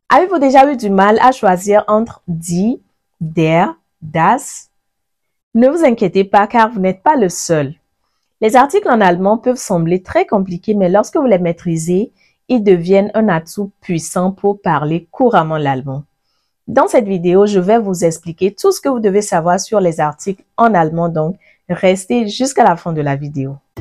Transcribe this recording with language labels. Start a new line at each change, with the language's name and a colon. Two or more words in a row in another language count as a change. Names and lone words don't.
French: Avez-vous déjà eu du mal à choisir entre
German: die, der, das?
French: Ne vous inquiétez pas car vous n'êtes pas le seul. Les articles en allemand peuvent sembler très compliqués, mais lorsque vous les maîtrisez, ils deviennent un atout puissant pour parler couramment l'allemand. Dans cette vidéo, je vais vous expliquer tout ce que vous devez savoir sur les articles en allemand, donc restez jusqu'à la fin de la vidéo.